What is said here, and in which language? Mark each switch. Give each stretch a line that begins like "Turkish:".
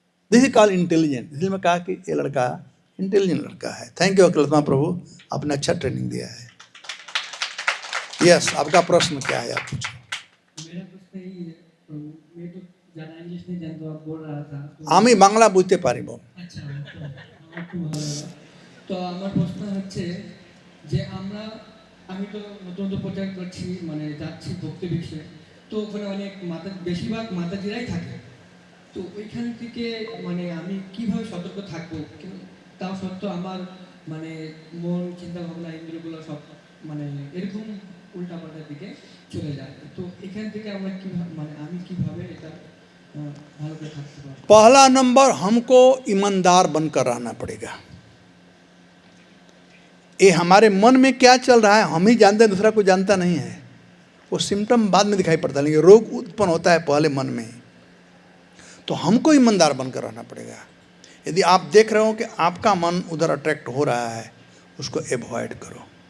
English: This is called intelligent.
Hindi: इसलिए मैं कहा कि ये लड़का इंटेलिजेंट लड़का है। थैंक यू अखिलात्मा प्रभु, आपने अच्छा ट्रेनिंग दिया है। यस, आपका प्रश्न क्या है? आप पूछो। मेरा प्रश्न यही है प्रभु, मैं तो ज़्यादा इंग्लिश नहीं जानता, आप बोल रहा था तो
Bangla: আমি বাংলা বুঝতে পারিব। আচ্ছা, তো আমার খুব ভালো লাগলো। তো আমার প্রশ্ন হচ্ছে যে আমি তো নতুন প্রচার করছি, মানে যাচ্ছি ভক্তি বিশ্বে, তো ওখানে অনেক বেশিরভাগ মাতাজিরাই থাকে। তো ওইখান থেকে মানে আমি কিভাবে সতর্ক থাকবো? তাও সত্ত্বেও আমার মানে মন, চিন্তা ভাবনা, ইন্দ্রিয়গুলো সব মানে এরকম উল্টাপাল্টার দিকে চলে যায়। তো এখান থেকে আমরা কিভাবে মানে আমি কিভাবে এটা ভালো করে থাকতে পারবো?
Hindi: पहला नंबर, हमको ईमानदार बनकर रहना पड़ेगा। ये हमारे मन में क्या चल रहा है हम ही जानते हैं, दूसरा कोई जानता नहीं है। वो सिम्टम बाद में दिखाई पड़ता है, लेकिन रोग उत्पन्न होता है पहले मन में। तो हमको ईमानदार बनकर रहना पड़ेगा। यदि आप देख रहे हो कि आपका मन उधर अट्रैक्ट हो रहा है, उसको एवॉइड करो।